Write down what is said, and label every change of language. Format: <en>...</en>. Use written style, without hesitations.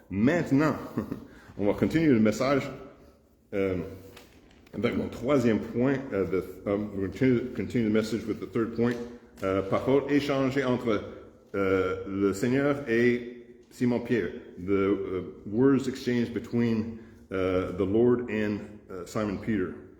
<fr>Maintenant, on va continuer le message avec mon troisième point.</fr> <en>We'll continue the message with the third point.</en> <fr>Parole échangée entre le Seigneur et Simon-Pierre.</fr> <en>The words exchanged between the Lord and Simon Peter.</en>